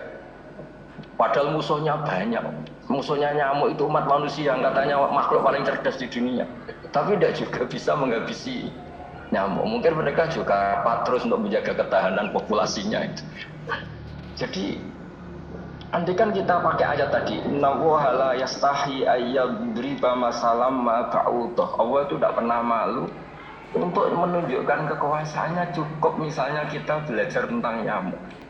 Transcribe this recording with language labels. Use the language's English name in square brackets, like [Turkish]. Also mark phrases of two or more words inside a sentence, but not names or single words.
[Indonesian] Padahal musuhnya banyak. Musuhnya nyamuk itu umat manusia yang katanya makhluk paling cerdas di dunia, tapi tidak juga bisa menghabisi nyamuk. Mungkin mereka juga terus untuk menjaga ketahanan populasinya itu. Jadi andaikan kita pakai ayat tadi, [Arabic] إن الله لا يستحيي أن يضرب مثلا ما بعوضة. [Indonesian] Allah itu tidak pernah malu untuk menunjukkan kekuasaannya. Cukup misalnya kita belajar tentang nyamuk.